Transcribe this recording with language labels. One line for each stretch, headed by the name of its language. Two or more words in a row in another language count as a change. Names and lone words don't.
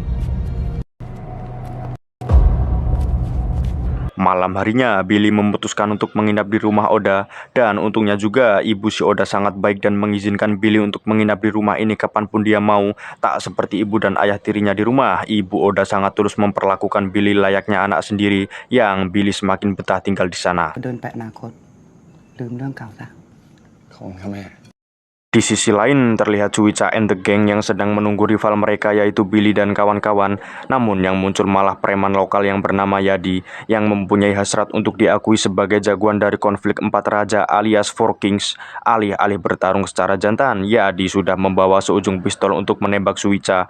Indonesian: Malam harinya, Billy memutuskan untuk menginap di rumah Oda, dan untungnya juga ibu si Oda sangat baik dan mengizinkan Billy untuk menginap di rumah ini kapanpun dia mau. Tak seperti ibu dan ayah tirinya di rumah, ibu Oda sangat tulus memperlakukan Billy layaknya anak sendiri, yang Billy semakin betah tinggal di sana.
Thai: เดินไปอนาคตลืมเรื่องเก่าซะ ของครับแม่
Indonesian: Di sisi lain, terlihat Suwica and the Gang yang sedang menunggu rival mereka yaitu Billy dan kawan-kawan. Namun yang muncul malah preman lokal yang bernama Yadi, yang mempunyai hasrat untuk diakui sebagai jagoan dari konflik 4 raja alias Four Kings. Alih-alih bertarung secara jantan, Yadi sudah membawa seujung pistol untuk menembak Suwica.